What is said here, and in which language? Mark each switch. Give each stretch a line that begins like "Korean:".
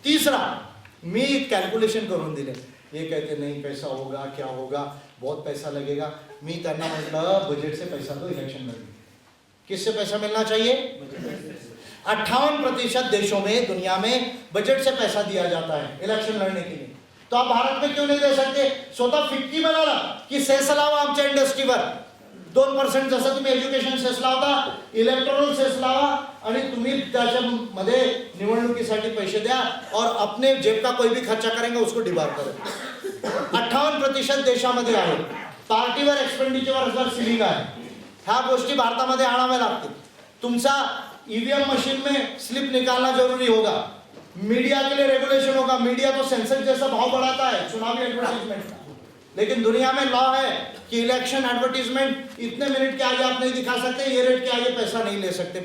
Hindi: तीसरा,
Marathi: मी कैलकुलेशन करून दिले,
Hindi: ये कहते नहीं पैसा होगा, क्या होगा, बहुत पैसा लगेगा।
Marathi: मी त्यांना म्हटलं
Hindi: बजट से पैसा तो इलेक्शन में, किससे पैसा मिलना चाहिए? 58% देशों में दुनिया में बजट से पैसा दिया जाता है इलेक्शन लड़ने के लिए। तो आप भारत में क्यों नहीं दे सकते?
Marathi: स्वतः फिक्की बनाला की सेस लावा आमच्या इंडस्ट्रीवर 2% जसं तुम्ही एज्युकेशन सेस लावता, इलेक्ट्रॉनिक सेस लावा आणि तुम्ही त्याच्यामध्ये निवडणुकीसाठी पैसे द्या
Hindi: और अपने जेब का कोई भी खर्चा करेंगे उसको डिबार करो।
Marathi: 58% देशामध्ये आहे। पार्टीवर एक्सपेंडिचरवर सिलिंग आहे। ह्या गोष्टी भारतामध्ये आणाव्या लागतील।
Hindi: तुमचा ईवीएम मशीन में स्लिप निकालना जरूरी होगा। मीडिया के लिए रेगुलेशन होगा। मीडिया तो सेंसस जैसा भाव बढ़ाता है चुनावी एडवर्टाइजमेंट का, लेकिन दुनिया में लॉ है कि इलेक्शन एडवर्टाइजमेंट इतने मिनट के आगे आप नहीं दिखा सकते, ये रेट के आगे पैसा नहीं ले सकते।